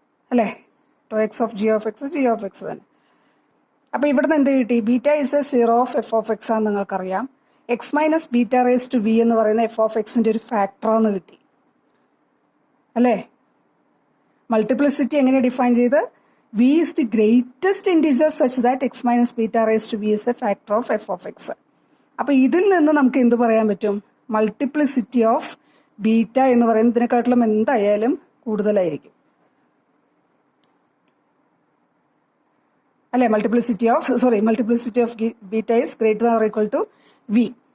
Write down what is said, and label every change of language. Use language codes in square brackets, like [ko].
[ml] അല്ലേ, to X of G of X G of X തന്നെ. അപ്പോൾ ഇവിടുന്ന് എന്ത് കിട്ടി? [en] beta is a zero of f of x [ml] ആണെന്ന് നിങ്ങൾക്കറിയാം. X minus beta raise to V എന്ന് പറയുന്ന എഫ് ഓഫ് എക്സിൻ്റെ ഒരു ഫാക്ടറാന്ന് കിട്ടി. അല്ലേ, മൾട്ടിപ്ലിസിറ്റി എങ്ങനെ ഡിഫൈൻ ചെയ്ത്? [en] v is the greatest integer such that x minus beta raised to v is a factor of f of x. [ml] അപ്പോൾ ഇതിൽ നിന്ന് നമുക്ക് എന്ത് പറയാൻ പറ്റും? മൾട്ടിപ്ലിസിറ്റി ഓഫ് ബീറ്റ എന്ന് പറയുന്നതിനെക്കാട്ടിലും എന്തായാലും കൂടുതലായിരിക്കും. അല്ലെ, [en] Multiplicity of beta is greater than or equal to v.